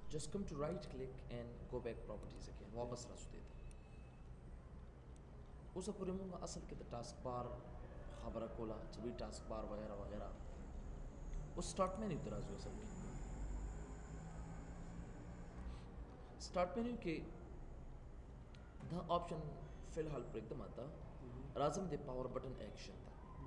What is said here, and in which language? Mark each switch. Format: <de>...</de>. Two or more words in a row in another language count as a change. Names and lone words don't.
<en>just come to right click and go back properties again</en> <ps>واپس راځو دې ته اوس پورې موږ اصل کې د</ps> <en>taskbar</en> <ps>خبره کوله چې وی ټاسک بار وغیرہ وغیرہ اوس</ps> <en>Start menu</en> <ps>ته راځو اصل کې</ps> <en>Start menu</en> <ps>کې دا آپشن فی الحال پرېږدم تا راځم د</ps> <en>power button action</en> <ps>ته</ps>